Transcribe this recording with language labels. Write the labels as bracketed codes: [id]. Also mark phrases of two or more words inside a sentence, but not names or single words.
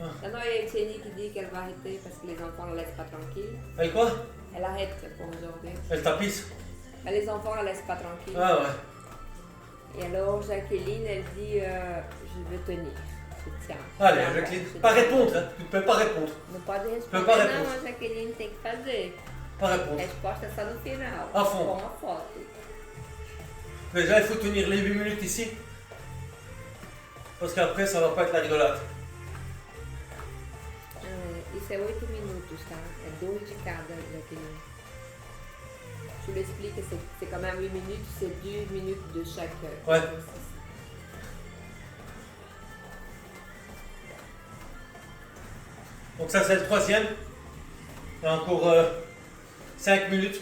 [fr] Maintenant, il y a Etienne qui dit qu'elle va arrêter parce que les enfants ne la laissent pas tranquille. Elle quoi? Elle arrête pour aujourd'hui. Elle tapisse. Les enfants la laissent pas tranquille. Ah ouais. Et alors Jacqueline, elle dit je veux tenir. Je tiens. Allez, Voilà, Jacqueline, je pas tiens. répondre, hein. Tu ne peux pas répondre. [pt] Não pode [fr] Peux pas [pt] responder, [fr] répondre. [pt] não, Jaqueline tem que fazer. [fr] Pas répondre. [pt] Resposta só no final. [fr] À fond. [pt] Com a foto. [fr] Déjà, il faut tenir les 8 minutes ici. Parce qu'après, ça va pas être la rigolade. [pt] Isso é 8 minutos, tá? É 2 de cada, Jaqueline. [fr] Tu l'expliques, c'est quand même 8 minutes, c'est 10 minutes de chaque Ouais. exercice. Donc ça, c'est le troisième. Il y a encore 5 minutes.